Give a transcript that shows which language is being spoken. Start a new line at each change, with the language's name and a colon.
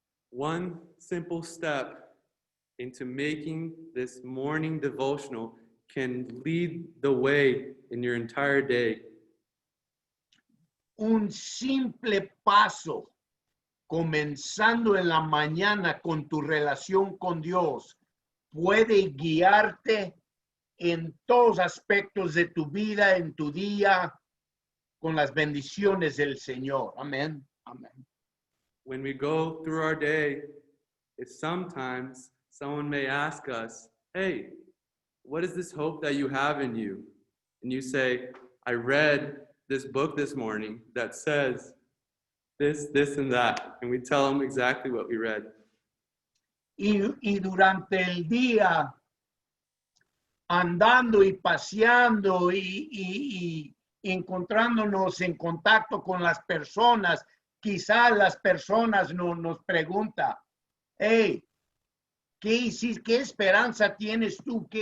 English: One simple step into making this morning devotional can lead the way in your entire day.
Spanish: Un simple paso, comenzando en la mañana con tu relación con Dios, puede guiarte en todos aspectos de tu vida, en tu día, con las bendiciones del Señor. Amén. Amén.
English: When we go through our day, it's sometimes someone may ask us, hey, what is this hope that you have in you? And you say, I read this book this morning that says this, and that. And we tell them exactly what we read.
Spanish: Y durante el día, andando y paseando y encontrándonos en contacto con las personas, quizás las personas nos preguntan, hey, ¿qué esperanza tienes tú?